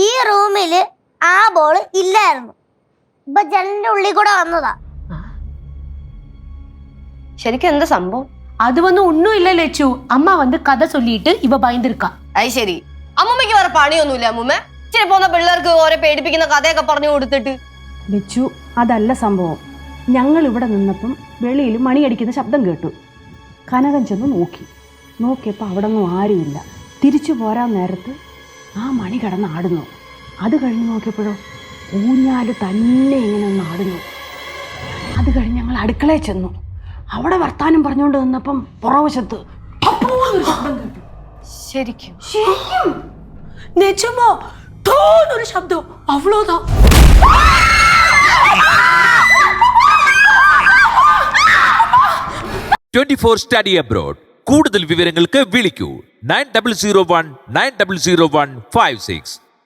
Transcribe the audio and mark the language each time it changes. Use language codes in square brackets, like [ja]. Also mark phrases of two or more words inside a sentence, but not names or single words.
[ml] റൂമില് ആ ബോൾ ഇല്ലായിരുന്നു. ഇപ്പൊ ജനലിന്റെ ഉള്ളിൽ കൂടെ വന്നതാ. ശരിക്കും എന്താ സംഭവം? [ta] அது ஒன்னும் இல்ல லட்சு. அம்மா கதை சொல்லிட்டு இவ பயந்துருக்கா. [ml] അത് ശരി. അമ്മമ്മയ്ക്ക് വേറെ പണിയൊന്നുമില്ല അമ്മൂമ്മ? ഇച്ചിരി പോകുന്ന പിള്ളേർക്ക് ഓരോ പേടിപ്പിക്കുന്ന കഥയൊക്കെ പറഞ്ഞു കൊടുത്തിട്ട്. ലച്ചു, അതല്ല സംഭവം. ഞങ്ങൾ ഇവിടെ നിന്നപ്പം വെളിയിൽ മണിയടിക്കുന്ന ശബ്ദം കേട്ടു. കനകൻ ചെന്ന് നോക്കിയപ്പോൾ അവിടെ ഒന്നും ആരുമില്ല. തിരിച്ചു പോരാൻ നേരത്ത് ആ മണി കിടന്ന് ആടുന്നു. അത് കഴിഞ്ഞ് നോക്കിയപ്പോഴോ ഊഞ്ഞാല് തന്നെ ഇങ്ങനെ ഒന്ന് ആടുന്നു. അത് കഴിഞ്ഞ് ഞങ്ങൾ അടുക്കളയിൽ ചെന്നു. അവിടെ വർത്താനം പറഞ്ഞുകൊണ്ട് നിന്നപ്പം പുറവശത്ത് ശബ്ദം കേട്ടു. ശരിക്കും [ta] நிஜமா டோன் ஒரு சப்தம், அவ்வளவுதான். [en] Study abroad. [ml] കൂടുതൽ വിവരങ്ങൾക്ക് വിളിക്കൂ 9001 900156.